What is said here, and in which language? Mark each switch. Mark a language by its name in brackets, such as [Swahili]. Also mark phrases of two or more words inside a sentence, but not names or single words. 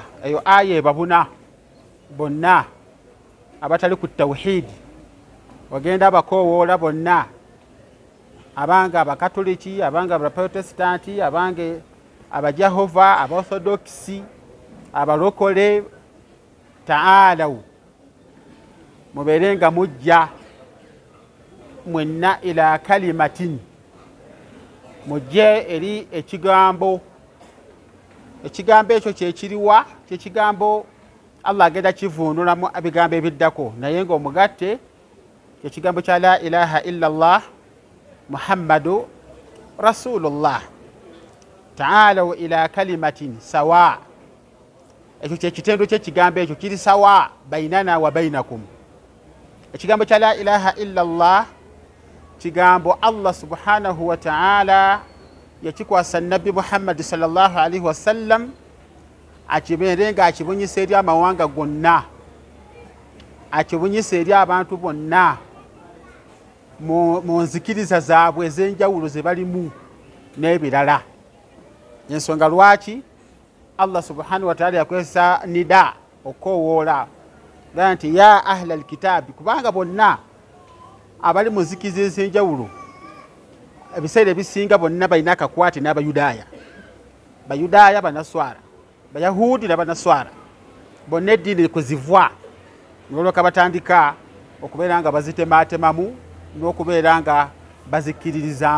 [Ganda] Eyo aya ebabuna bonna abatali ku tawhidi, ogenda abakoowoola bonna, abange abakatoliki, abange abaprotestanti, abange abajahova, abaorthodoksi, abalokole, taalaw mubeere nga mujja mwenna [Arabic] إلى كلمة, [Ganda] mujje eri ekigambo. Ekigambo ekyo kyekiriwa? Kyekigambo Allah agenda kivuunulamu ebigambo ebiddako, naye ng'omugatte kyekigambo kya [Arabic] لا إله إلا الله محمد رسول الله. تعالوا إلى كلمة سواء, [Ganda] ekyo kyekitendo ky'ekigambo ekyo kiri [Arabic] سواء بيننا وبينكم. [Ganda] Ekigambo kya la ilaha illallah kigambo Allah [Arabic] سبحانه وتعالى [Ganda] yakikwasa Nabbi Muhammad [Arabic] صلى الله عليه وسلم, [Ganda] akibeere nga akibunyisa eri amawanga gonna, akibunyisa eri abantu bonna mu nzikiriza zaabwe ez'enjawulo ze balimu n'ebirala. Ensonga lwaki Allah [Arabic] سبحانه وتعالى [Ganda] yakozesa nida okoowoola nti [Arabic] يا أهل الكتاب, [Ganda] kubanga bonna abali mu nzikiriza ez'enjawulo ebiseera ebisinga bonna balina akakwate n'abayudaaya, bayudaaya banaswara, bayahudi n'abanaswara, bonna eddiini kuzivwa, n'olwoka batandika okubeera nga bazitemaatemamu n'okubeera nga bazikiririzaamu.